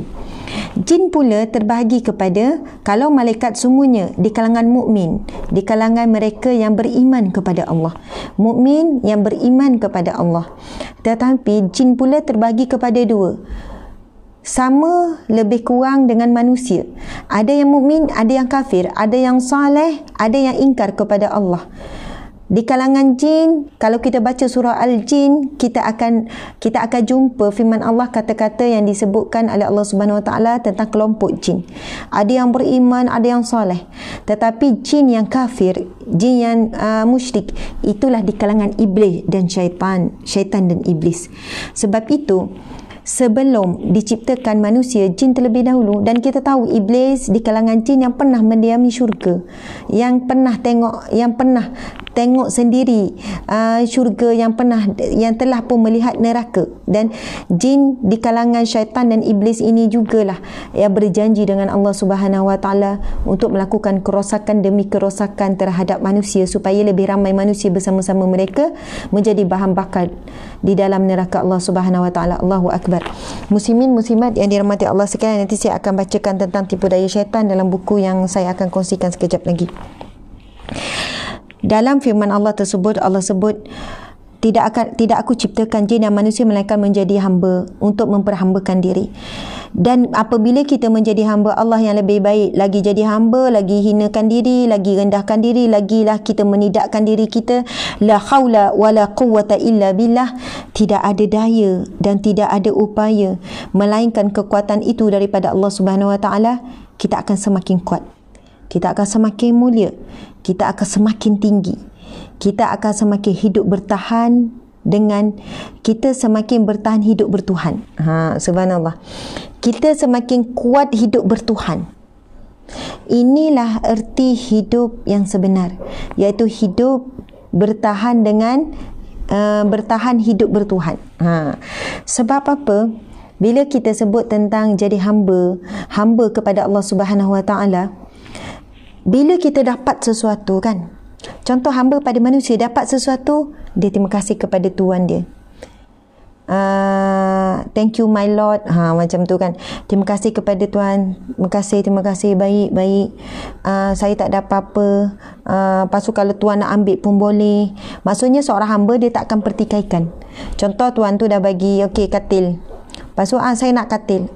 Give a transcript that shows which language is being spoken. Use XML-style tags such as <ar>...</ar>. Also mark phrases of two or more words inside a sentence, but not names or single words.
<ms>Jin pula terbahagi kepada, kalau malaikat semuanya di kalangan mukmin, di kalangan mereka yang beriman kepada Allah, mukmin yang beriman kepada Allah. Tetapi jin pula terbahagi kepada dua, sama lebih kurang dengan manusia. Ada yang mukmin, ada yang kafir, ada yang saleh, ada yang ingkar kepada Allah. Di kalangan jin, kalau kita baca surah Al-Jin, kita akan jumpa firman Allah, kata-kata yang disebutkan oleh Allah</ms> <ar>سبحانه وتعالى</ar> <ms>tentang kelompok jin. Ada yang beriman, ada yang soleh. Tetapi jin yang kafir, jin yang musyrik, itulah di kalangan iblis dan syaitan dan iblis. Sebab itu, sebelum diciptakan manusia, jin terlebih dahulu. Dan kita tahu iblis di kalangan jin yang pernah mendiami syurga, yang pernah tengok sendiri syurga, yang telah pun melihat neraka. Dan jin di kalangan syaitan dan iblis ini jugalah yang berjanji dengan Allah</ms> <ar>سبحانه وتعالى</ar> <ms>untuk melakukan kerosakan demi kerosakan terhadap manusia, supaya lebih ramai manusia bersama-sama mereka menjadi bahan bakar di dalam neraka Allah</ms> <ar>سبحانه وتعالى. الله أكبر.</ar> <ms>Muslimin muslimat yang dirahmati Allah sekalian, nanti saya akan bacakan tentang tipu daya syaitan dalam buku yang saya akan kongsikan sekejap lagi. Dalam firman Allah tersebut, Allah sebut, tidak aku ciptakan jin dan manusia melainkan menjadi hamba, untuk memperhambakan diri. Dan apabila kita menjadi hamba Allah yang lebih baik, lagi jadi hamba, lagi hinakan diri, lagi rendahkan diri, lagilah kita menidakkan diri kita.</ms> <ar>لا حول ولا قوة إلا بالله.</ar> <ms>Tidak ada daya dan tidak ada upaya melainkan kekuatan itu daripada Allah</ms> <ar>سبحانه وتعالى.</ar> <ms>Kita akan semakin kuat, kita akan semakin mulia, kita akan semakin tinggi, kita akan semakin hidup bertahan dengan kita semakin bertahan hidup bertuhan. Subhanallah. Kita semakin kuat hidup bertuhan. Inilah erti hidup yang sebenar, iaitu hidup bertahan dengan bertahan hidup bertuhan. Sebab apa? Bila kita sebut tentang jadi hamba kepada Allah</ms> <ar>سبحانه وتعالى,</ar> <ms>bila kita dapat sesuatu kan, contoh hamba pada manusia dapat sesuatu, dia terima kasih kepada Tuhan dia.</ms> <en>Thank you my Lord,</en> <ms>macam tu kan. Terima kasih kepada Tuhan, terima kasih, baik. Saya tak ada apa-apa. Lepas tu kalau Tuhan nak ambil pun boleh. Maksudnya seorang hamba dia tak akan pertikaikan. Contoh Tuhan tu dah bagi katil. Lepas tu saya nak katil.</ms>